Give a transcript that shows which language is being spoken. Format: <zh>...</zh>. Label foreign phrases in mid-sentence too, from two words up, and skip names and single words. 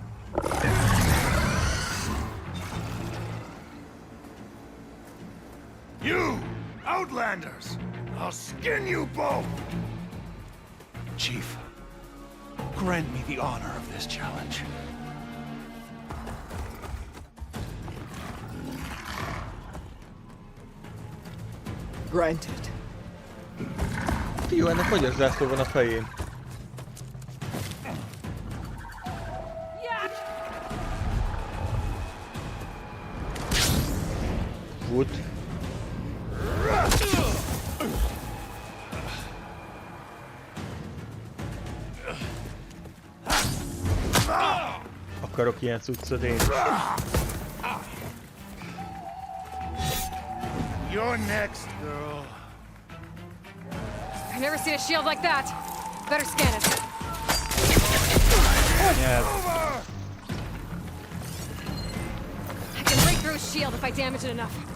<en>You, Outlanders! I'll skin you both! Chief, grant me the honor of this challenge. Granted.</en> <hu>Fiú, ennek magyar zászló van a fején.</hu> <en>Wood.</en> <hu>Akarok ilyen cuccot én.</hu> <en>You're next, girl. I've never seen a shield like that. Better scan it. Yeah. I can break through a shield if I damage it enough.</en>